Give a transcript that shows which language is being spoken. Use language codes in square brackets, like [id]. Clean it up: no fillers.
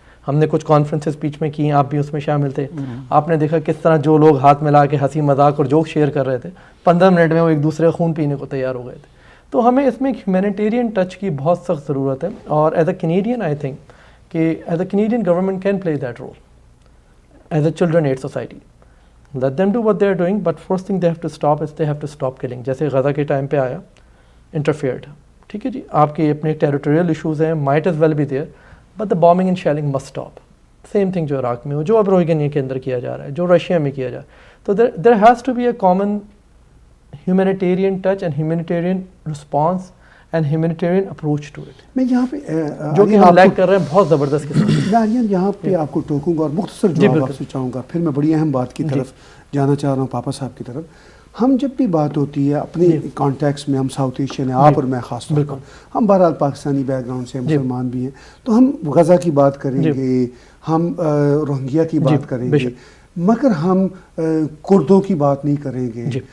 [ur] ہم نے کچھ کانفرنسز بیچ میں کی ہیں، آپ بھی اس میں شامل تھے. آپ نے دیکھا کس طرح جو لوگ ہاتھ ملا کے ہنسی مذاق اور جوک شیئر کر رہے تھے، 15 منٹ میں وہ ایک دوسرے خون پینے کو تیار ہو گئے تھے. تو ہمیں اس میں ایک ہیومینیٹیرین ٹچ کی بہت سخت ضرورت ہے. [en] اور as a Canadian I think کہ as a Canadian government can play that role as a children aid society. Let them do what they are doing, but first thing they have to stop is they have to stop killing. [ur] جیسے غزہ کے time پہ آیا interfered. ٹھیک ہے جی، آپ کے اپنے territorial issues ہیں، [en] might as well be there, but the bombing and shelling must stop. Same thing [ur] جو عراق میں ہو، جو اب روہنگیا کے اندر کیا جا رہا ہے، جو رشیا میں کیا جا رہا ہے. [en] تو there has to be a common humanitarian touch and humanitarian response and humanitarian approach to it. [ur] میں یہاں پہ جو کہ ہم لیک کر رہے ہیں بہت زبردست قسم سے. میں آریان یہاں پہ آپ کو ٹوکوں گا اور مختصر جواب آپ سے چاہوں گا، پھر میں بڑی اہم بات کی طرف جانا چاہ رہا ہوں، پاپا صاحب کی طرف. ہم جب بھی بات ہوتی ہے اپنے کانٹیکس میں، ہم ساؤتھ ایشین ہیں، آپ اور میں خاص طور پر، ہم بہرحال پاکستانی بیک گراؤنڈ سے مسلمان بھی ہیں، تو ہم غزہ کی بات کریں گے، ہم روہنگیا کی بات کریں گے، مگر ہم کردوں کی بات نہیں کریں گے.